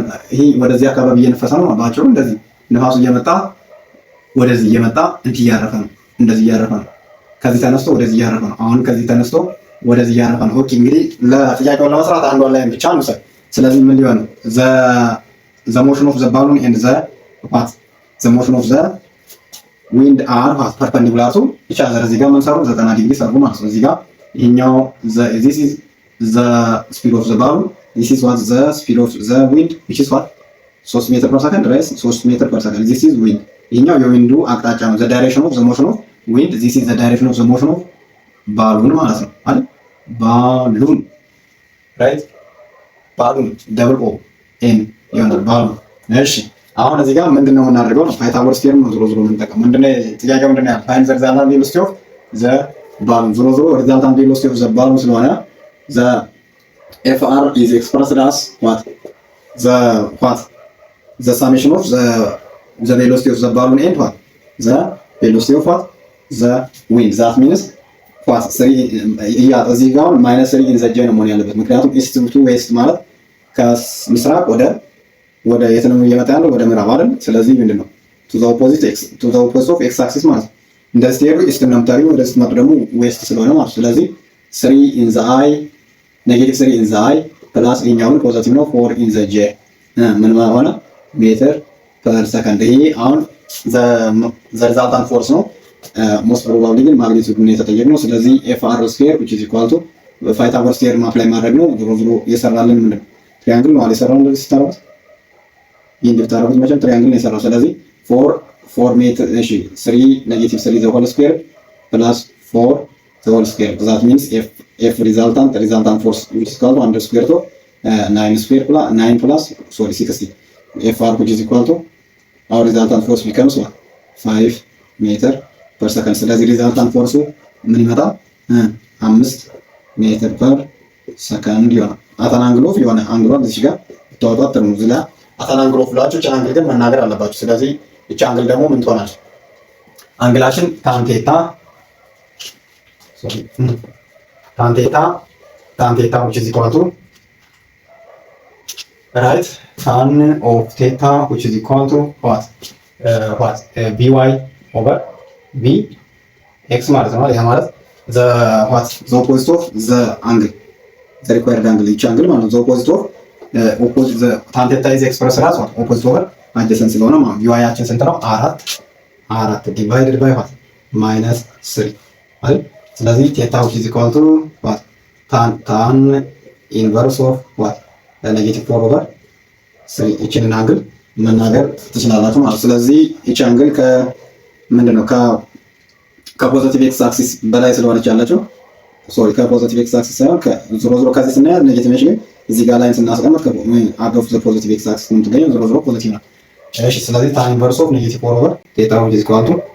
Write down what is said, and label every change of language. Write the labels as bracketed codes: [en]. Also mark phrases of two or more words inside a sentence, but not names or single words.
[am] ይሄ ወደዚህ አካባቢ እየነፈሰ ነው። ባጭሩ እንደዚህ ነፋሱ እየመጣ ወደዚህ እየመጣ እንትን እያረፈ ነው። እንደዚህ እያረፈ ነው። ከዚህ ተነስቶ ወደዚህ እያረፈ ነው። አሁን ከዚህ ተነስቶ ወደዚህ እያረፈ ነው። ኦኬ እንግዲህ ለጥያቄውን ለመስራት አንዷን ላይ ብቻ ነው። ስለዚህ ምን ሊሆን [en] the motion of the balloon and the motion of the wind are perpendicular to each other። [am] እዚህ ጋር ምን ሰሩ? 90 ዲግሪ ሰሩ ማለት ነው። እዚህ ጋር ይሄኛው [en] this is the speed of the balloon this is what the speed of the wind [am] which is what 3 ሜትር ፐር ሰከንድ ራይስ 3 ሜትር ፐር ሰከንድ [en] this is wind። [am] ይሄኛው የዊንዱ አቅጣጫ ነው። [en] the direction of the motion of wind this is the direction of the motion of balloon [am] ማለት ነው አይደል? [en] balloon right balloon double o n [am] ይሆናል balloon። እሺ አሁን እዚህ ጋር ምንድነው የምናደርገው ነው? ፓይታጎረስ ቴርም ነው ዝሮ የምንጠቀመው። ምንድነው ጥያቄው? ምንድነው ያለው? [en] find the resultant velocity of the balloon። [am] ዝሮ [en] resultant velocity of the balloon ስለሆነ the FR is expressed as what? The summation of the velocity of the balloon and what? The velocity of what? The wind. That means what? [am] 3 እዚህ ጋር -3 [en] in the j [am] ነው መሆን ያለበት። ምክንያቱም [en] east to west [am] ማለት ከምስራቅ ወደ የት ነው እየመጣ ያለው? ወደ ምዕራብ አይደል? ስለዚህ ምንድነው [en] to the opposite of x axis [am] ማለት ነው። እንደዚህ ሄዱ east ነው የምታገኙ፣ ወደ ስትመጡ ደግሞ west ስለሆነ ማለት ስለዚህ 3 [en] in the i [am] -3 [en] in the i [am] ፕላስ ይሄኛውን ፖዚቲቭ ነው 4 [en] in the j [am] ምን ሆነ? [en] meter per second። [am] ይሄ አሁን [en] the resultant force [am] ነው። [en] most probably [am] ግን ማግኒቲዩድ ነው የተጠየቅነው። ስለዚህ ኤፍአር ስኩዌር [en] which is equal to Pythagoras theorem apply [am] ማድረግ ነው። ዞሮ የሰራልን ምንድነው? ትሪያንግል ነው የሰራው። እንደዚህ ስታረጉት ይሄን ብታረጉት መቼም ትሪያንግል ነው የሰራው። ስለዚህ 4 ሜትር እሺ 3 -3 [en] the whole square plus [am] 4 [en] the whole square. That means if resultant force which is equal to under square root of 9 plus 60 FR which is equal to our resultant force becomes 5 meter per second. [am] ስለዚህ [en] resultant force [am] ምን ይመጣል? 5 [en] meter per second [am] ይሆናል። [en] at an angle of [am] የሆነ አንግሏን እዚህ ጋር ተወጣጣ ነው። ዝላ [en] at an angle of [am] ብላችሁ ቻን አንግል ግን መናገር አለባችሁ። ስለዚህ እቺ አንግል ደግሞ ምን ትሆናለች? አንግላችን [en] tan theta which is equal to right tan of theta which is equal to what by over bx [am] ማለት ነው። ያ ማለት [en] the opposite of the angle the required angle each angle [am] ማለት [en] the opposite of opposite the tan theta is expressed as what opposite over adjacent [am] ስለሆነ ማለት [en] by [am] ያችን ስንት ነው? [en] 4 divided by what -3 አይደል? [am] ስለዚህ ቴታ [en] which is equal to what tan inverse of what -4 over 3 [am] እቺን አንግል መናገር ትችላላችሁ ማለት። ስለዚህ እቺ አንግል ምንድነው [en] positive x axis [am] በላይ ስለሆነች ያለችው ሶሪ [en] positive x axis [am] ሳይሆን ዞሮ ዞሮ ከዚህ ስናያት ኔጌቲቭ ነች፣ ግን እዚህ ጋር ላይን ስናስቀምጥ አገፉ [en] positive x axis [am] የምትገኘው ዞሮ ዞሮ ፖዚቲቭ ነው። እሺ ስለዚህ [en] tan inverse of negative 4 over theta which is equal to